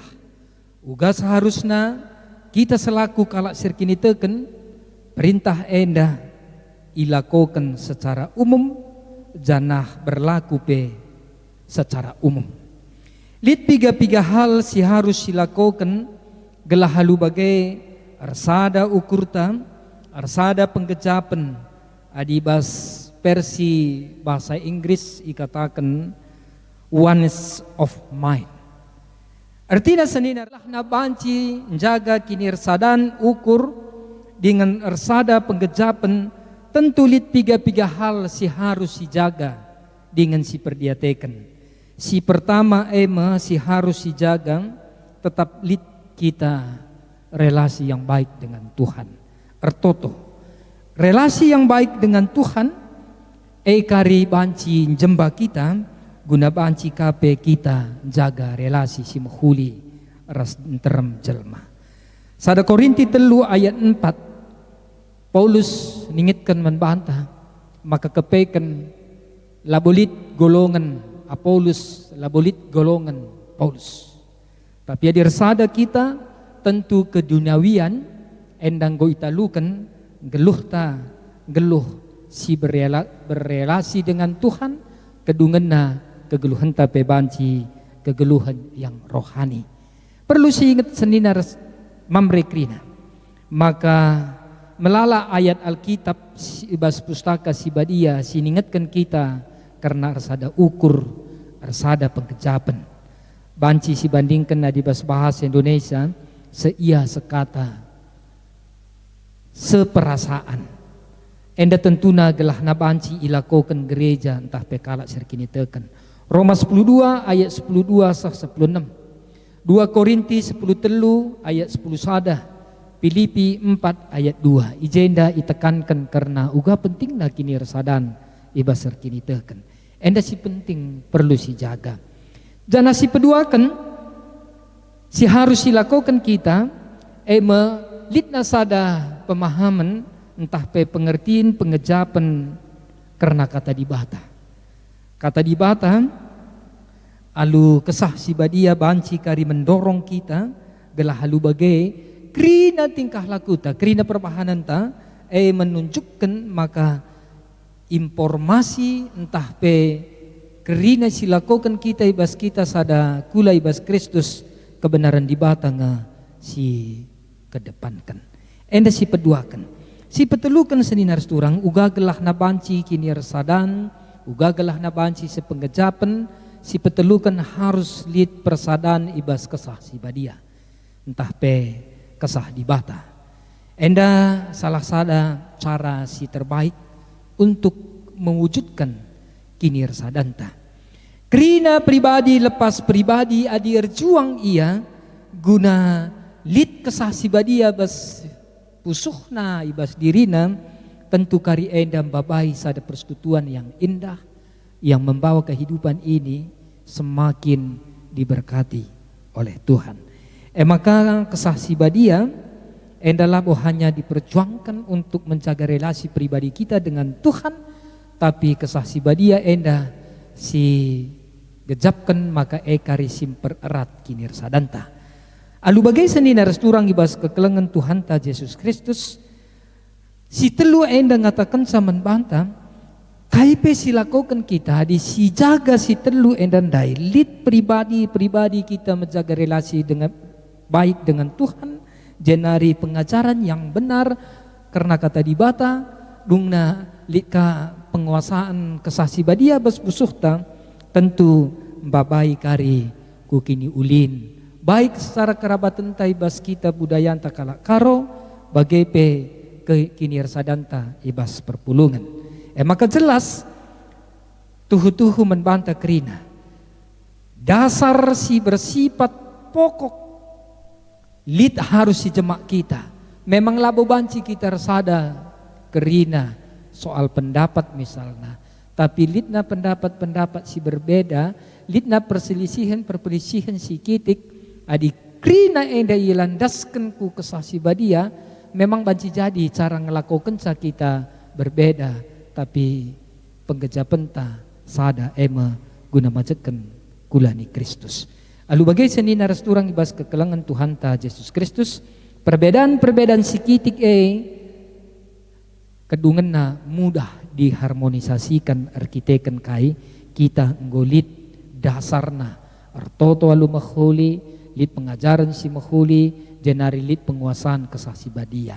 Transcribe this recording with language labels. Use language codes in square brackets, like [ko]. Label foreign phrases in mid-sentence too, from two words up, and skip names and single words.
[btx] Uga seharusnya kita selaku kalak sirkini teken perintah enda ilakokan [id] secara umum [btx] janah [id] berlaku secara umum. [btx] Lit piga-piga hal si harus silakokan gelah halu bagai arsada ukurta, arsada penggejapan adibas versi bahasa Inggris ikatakan [en] oneness of mind. [btx] Artinya senina na banci menjaga kinirsadan ukur dengan ersada penggejapan tentu lit piga-piga hal si harus dijaga dengan si perdiatekan. Si pertama si harus dijaga tetap lit kita [id] relasi yang baik dengan Tuhan. [btx] Ertoto [id] relasi yang baik dengan Tuhan [btx] kari banci jemba kita guna banci kape kita jaga relasi si mahuli ras terem jelma. Sada Korinti 3 ayat 4 Paulus ningitkan membantah maka kepeken labolit golongan Apolus labolit golongan Paulus. Tapi adir sada kita tentu keduniawian endang go italukan geluh si berrelasi [id] dengan Tuhan [btx] kedungena kegeluhan tapi banci kegeluhan [id] yang rohani. [btx] Perlu ingat senina mamre krina. Maka melala ayat Alkitab ibas pustaka sibadia siningatkan kita karena arsada ukur, arsada pengkejapan. Banci sibandingkan adibas [id] bahasa Indonesia seia sekata seperasaan. [btx] Enda tentuna gelah na banci ilakokan gereja entah pekala serkini teken. Roma 10:2 ayat 10:2 sah 10:6. 2 Korinti 10:3 ayat 10 sada. Filipi 4 ayat 2. Ijenda itekankan karena uga pentingna kini resadan ibas serkini teken. Enda si penting perlu si jaga. Jana si peduakan si harus dilakukan kita litna sada pemahaman entah pengertian pengejapan karena kata dibata. Kata dibata alu kesah si badia banci kari mendorong kita gelah halu bagai krina tingkah laku ta krina perbahanan ta menunjukkan maka informasi entah kerina silakokan kita ibas kita sada kula ibas Kristus kebenaran dibata nga si kedepankan. Enda si peduakan. Si petelukan seninar turang uga gelah na banci kini resadan, uga gelah na banci sepenggejapan, si petelukan harus lihat persadan ibas kesah si badia. Entah kesah dibata. Enda salah sada cara si terbaik [id] untuk mewujudkan [btx] kini resadanta. Krina pribadi lepas pribadi adir juang ia guna lit kesah si badia bas pusuhna ibas dirina tentu kari enda babai sada persekutuan [id] yang indah yang membawa kehidupan ini semakin diberkati oleh Tuhan. [btx] Maka kesah si badia enda labo [id] hanya diperjuangkan untuk menjaga relasi pribadi kita dengan Tuhan, [btx] tapi kesah si badia enda si gejapkan maka ekari simpererat kinir sadanta. Alu bagai senina resturang ibas kekelengan Tuhan ta Yesus Kristus, si telu enda ngatakan saman banta, kaipe silakokan kita di si jaga si telu enda ndai lit pribadi kita [id] menjaga relasi dengan baik dengan Tuhan, [btx] jenari [id] pengajaran yang benar [btx] karena kata di bata dungna lika penguasaan kesasi badia bas busuhta tentu babai kari kukini ulin baik secara kerabatan tai bas kita budaya anta kalak karo bagepe ke kinir sadanta ibas perpulungan. Maka jelas tuhu-tuhu membantah kerina dasar si bersifat pokok lid harus si jemak kita. Memang labo banci kita resada kerina soal pendapat misalnya. Tapi lidna pendapat si berbeda, lidna perselisihan si kitik, adi kerina enda ilandaskan ku kesasi badia, memang banci jadi cara ngelakukan kita berbeda. Tapi penggejapenta sada ema guna majekan kulani Kristus. Alu bagai senina resturang ibas kekelangan Tuhan ta Yesus Kristus, perbedaan sikitik kedungenna mudah diharmonisasikan arkiteken kai kita nggolit dasarna artoto alu mahuli lit pengajaran si mahuli jenari lit penguasaan kesasi badia.